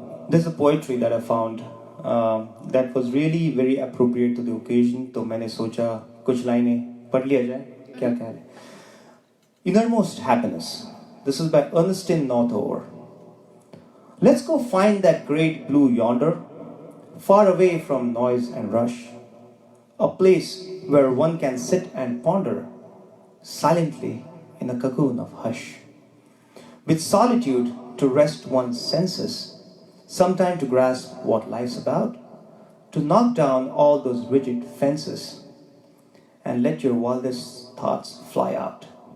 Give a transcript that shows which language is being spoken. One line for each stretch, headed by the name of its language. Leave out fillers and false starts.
English: There's a poetry that I found that was really very appropriate to the occasion.
Hindi: तो मैंने सोचा कुछ लाइनें पढ़ लिया जाए, क्या कह रहे?
English: Innermost happiness. This is by Ernestine Northover. Let's go find that great blue yonder, far away from noise and rush, a place where one can sit and ponder silently in a cocoon of hush, with solitude to rest one's senses, sometime to grasp what life's about, to knock down all those rigid fences and let your wildest thoughts fly out.